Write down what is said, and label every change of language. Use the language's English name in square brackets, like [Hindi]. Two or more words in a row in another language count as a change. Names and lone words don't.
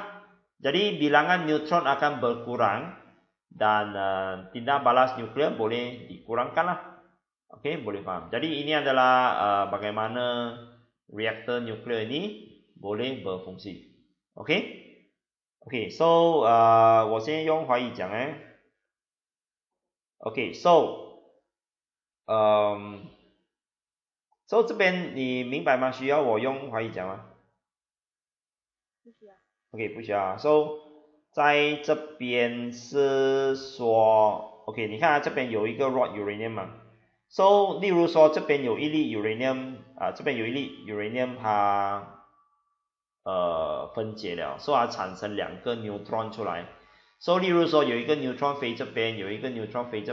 [Malay] Jadi bilangan neutron akan berkurang dan tindak balas nuklear boleh dikurangkanlah. Okey, boleh faham. Jadi ini adalah bagaimana reaktor nuklear ini boleh berfungsi. [English] Okey? Okey, so [Chinese] 我先用华语讲 [English] Okay, so [Chinese] 这边你明白吗？需要我用华语讲吗？ OK 不需要。So 在这边是说 OK 你看啊这边有一个 [English] raw uranium [Chinese] 嘛 ，So 例如说这边有一粒 uranium 这边有一粒 uranium 它分解了，所以它产生2个 neutron 出来。So 例如说有一个 neutron 飞这边，有一个 neutron 飞这